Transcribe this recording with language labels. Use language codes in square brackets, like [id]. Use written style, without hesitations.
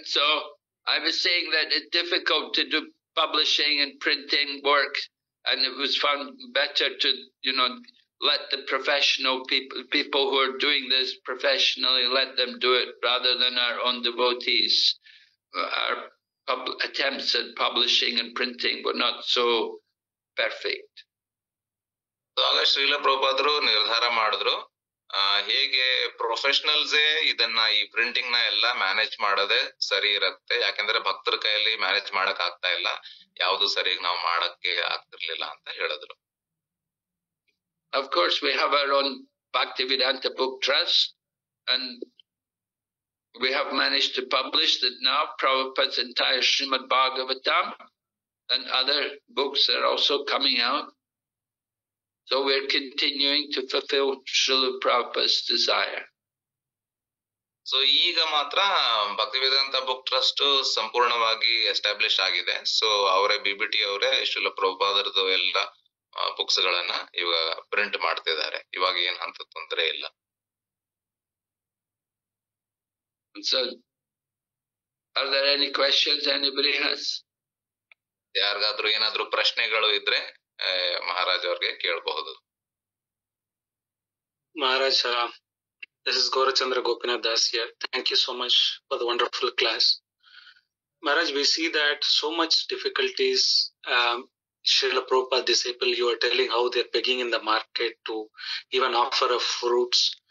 [en] So I was saying that it's difficult to do publishing and printing work, and it was found better to, let the professional people who are doing this professionally, let them do it rather than our own devotees. Our attempts at publishing and printing were not so perfect. [kn] So ಆಗ ಶ್ರೀಲ ಪ್ರಭುಪಾದರು ನಿರ್ಧಾರ ಮಾಡಿದ್ರು ಹೇಗೆ ಪ್ರೊಫೆಷನಲ್ಸೇ ಇದನ್ನ ಈ printing ನ ಎಲ್ಲ manage ಮಾಡೋದೇ ಸರಿ ಇರತ್ತೆ, ಯಾಕೆಂದ್ರೆ ಭಕ್ತರ ಕೈಯಲ್ಲಿ ಮ್ಯಾನೇಜ್ ಮಾಡಕ್ ಆಗ್ತಾ ಇಲ್ಲ, ಯಾವ್ದು ಸರಿಯಾಗಿ ನಾವು ಮಾಡಕ್ಕೆ ಆಗ್ತಿರ್ಲಿಲ್ಲ ಅಂತ ಹೇಳಿದ್ರು. [en] Of course, we have our own Bhaktivedanta Book Trust, and we have managed to publish that now, Prabhupada's entire Srimad Bhagavatam and other books are also coming out. So we're continuing to fulfill Srila Prabhupada's desire. [kn] So ಈಗ ಮಾತ್ರ Bhaktivedanta book trust ಸಂಪೂರ್ಣವಾಗಿ establish ಆಗಿದೆ. So ಅವರೇ BBT ಅವರೇ ಶ್ರೀಲ ಪ್ರಭುಪಾದರದು ಎಲ್ಲ books ಗಳನ್ನ ಇವಾಗ print ಮಾಡ್ತಿದ್ದಾರೆ. ಇವಾಗ ಏನಂತ ತೊಂದರೆ ಇಲ್ಲ. [en] So, are there any questions anybody has? [kn] ಯಾರಿಗಾದ್ರೂ ಏನಾದ್ರೂ ಪ್ರಶ್ನೆಗಳು ಇದ್ರೆ ಮಹಾರಾಜ್ ಅವ್ರಿಗೆ ಕೇಳಬಹುದು. [en] Maharaj, this is Gaurachandra Gopinath Das here. Thank you so much for the wonderful class. Maharaj, we see that so much difficulties. Srila Prabhupada disciple, you are telling how they're begging in the market to even offer of fruits.